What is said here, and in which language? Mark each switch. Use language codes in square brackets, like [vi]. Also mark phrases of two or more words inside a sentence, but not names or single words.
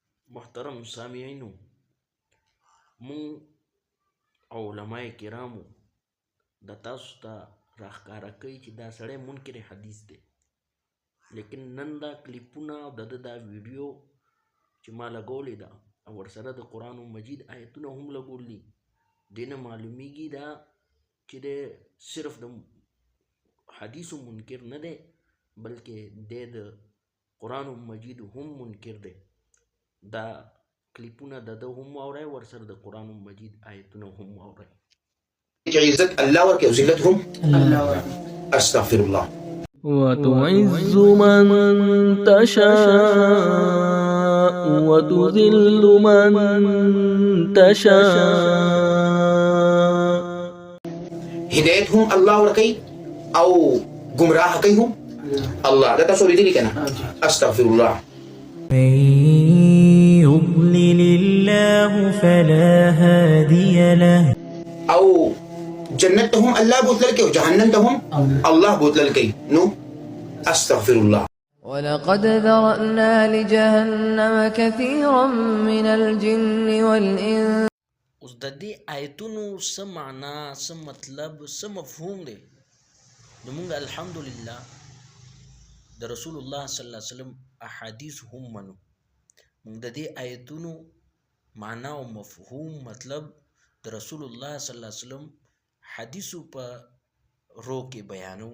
[ps] محترم سامعینو، مون علماء کرامو د تاسو ته راښکاره کوي چې دا سړی منکر حدیث دی، لیکن نن دا کلیپونه او د ده دا ویډیو چې ما لګولې ده او ورسره د قرآن مجید آیتونه هم لګولي، دې نه معلومیږي دا چې دی صرف د حدیثو منکر نه دی بلکې دی د قرآن مجید هم منکر دی. دا کلیپونه د ده هم واورئ، ورسره د قرآن مجید آیتونه هم واورئ. عزت الله ورکي او ذلت هم الله ورکي. [ar] استغفر الله. وتعز من تشاء وتذل من تشاء. [ps] هدايت هم الله ورکي او گمراه کوي هم الله. دا تاسو لیدلی کنه. [ar] استغفر الله. من يضلل الله فلا هادي له. [ps] او جنتهم الله بوتلل کوي او جهنمهم الله بوتلل کوي. [ar] نو استغفر الله. ولقد ذرأنا لجهنم كثيرا من الجن والإنس. [ps] اوس د دې آیتونو څه معنا، څه مطلب، څه مفهوم دی؟ نو موږ الحمدلله د رسول الله [ar] صلی الله علیه وسلم [ps] احادیث هم منو. موږ د دې آیتونو معنا او مفهوم مطلب د رسول الله [ar] صلی الله علیه وسلم [ps] حدیثو په رو کې بیانو.